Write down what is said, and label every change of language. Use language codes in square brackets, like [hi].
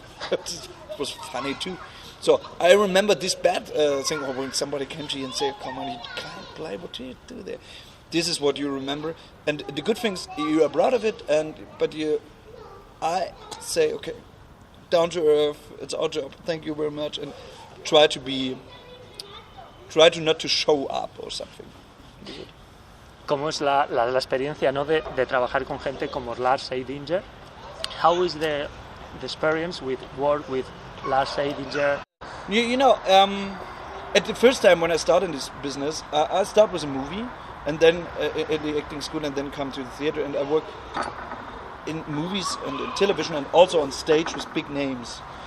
[en] It was funny too. So I remember this bad thing when somebody came to you and said, "Come on, you can't play. What do you do there?" This is what you remember. And the good things, you are proud of it. But I say, okay, down to earth. It's our job. Thank you very much. And try to not to show up or something. [es] ¿Cómo es la experiencia, ¿no? de trabajar con gente como Lars Eidinger? [en] How is the experience with work with Lars Eidinger? You know, at the first time when I started in this business, I start with a movie, and then at the acting school, and then come to the theater, and I work in movies and in television, and also on stage with big names.